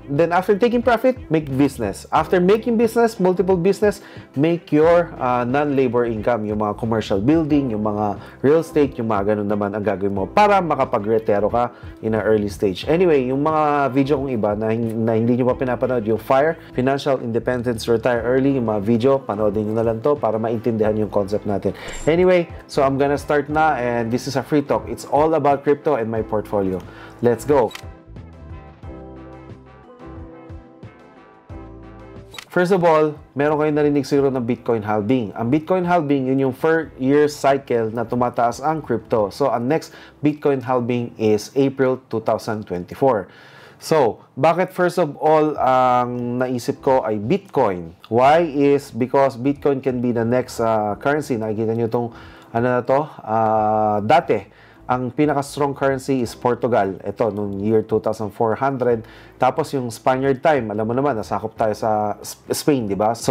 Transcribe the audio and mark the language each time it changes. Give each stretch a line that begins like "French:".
English: Then, after taking profit, make business. After making business, multiple business, make your non-labor income.
Filipino: Yung mga commercial building, yung mga real estate, yung mga ganun naman ang gagawin mo para makapag-retiro ka
English: in an early stage.
Filipino: Anyway, yung mga video kong iba na hindi nyo pa pinapanood, yung FIRE, Financial Independence, Retire Early, yung mga video, panoodin nyo na lang to para maintindihan yung concept natin.
English: Anyway, so I'm gonna start na and this is a free talk. It's all about crypto and my portfolio. Let's go!
Filipino: First of all, meron kayong narinig siguro ng Bitcoin halving. Ang Bitcoin halving, yun yung 4-year cycle na tumataas ang crypto. So, ang next Bitcoin halving is April 2024. So, bakit first of all ang naisip ko ay Bitcoin?
English: Why is because Bitcoin can be the next currency.
Filipino: Nakikita nyo itong ano na to? Dati, ang pinaka-strong currency is Portugal. Ito, noong year 2400. Tapos yung Spaniard time, alam mo naman, nasakop tayo sa Spain, di ba?